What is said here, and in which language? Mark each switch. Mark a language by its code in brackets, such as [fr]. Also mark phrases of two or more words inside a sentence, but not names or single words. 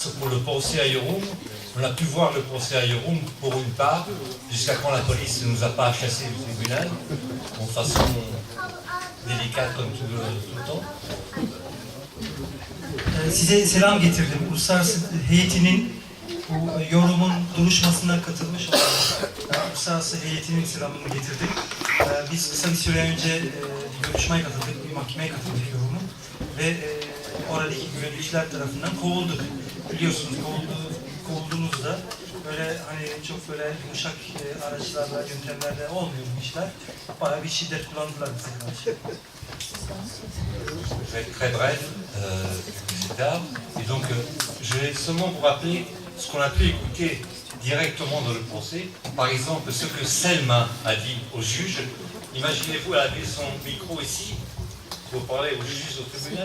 [fr] Pour le procès à Yorum, on a pu voir le procès à Yorum pour une part, jusqu'à quand la police ne nous a pas chassés du tribunal, de façon délicate comme tout le temps. [tr] Size selam getirdim. Uluslararası heyetinin bu yorumun duruşmasına katılmış olan uluslararası heyetinin selamını getirdim. Biz kısa bir süre önce bir görüşmeye katıldık, bir mahkemeye katıldık yorumun ve oradaki güvenlikçiler tarafından kovulduk. Biliyorsunuz kovulduğunuzda böyle hani çok böyle yumuşak araçlarla, yöntemlerle olmuyor bu işler. Bayağı bir şiddet kullandılar bize karşı. [fr] Je vais être très bref, c'est tard. Et donc, je vais seulement vous rappeler ce qu'on a pu écouter directement dans le procès. Par exemple, ce que Selma a dit au juge. Imaginez-vous, elle avait son micro ici, pour parler au juge au tribunal.